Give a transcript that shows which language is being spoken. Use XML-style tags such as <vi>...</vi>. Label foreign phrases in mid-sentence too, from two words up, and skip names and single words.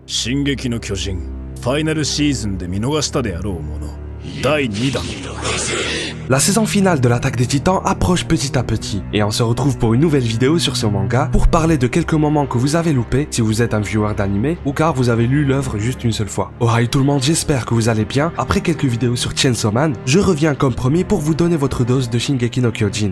<ja>進撃の巨人ファイナルシーズンで見逃したであろうもの第2弾。</ja> <fr>La saison finale de l'attaque des titans approche petit à petit, et on se retrouve pour une nouvelle vidéo sur ce manga pour parler de quelques moments que vous avez loupés si vous êtes un viewer d'anime ou car vous avez lu l'œuvre juste une seule fois.</fr> <en>Oh hi</en> <fr>tout le monde, j'espère que vous allez bien. Après quelques vidéos sur Chainsaw Man, je reviens comme promis pour vous donner votre dose de Shingeki no Kyojin.</fr>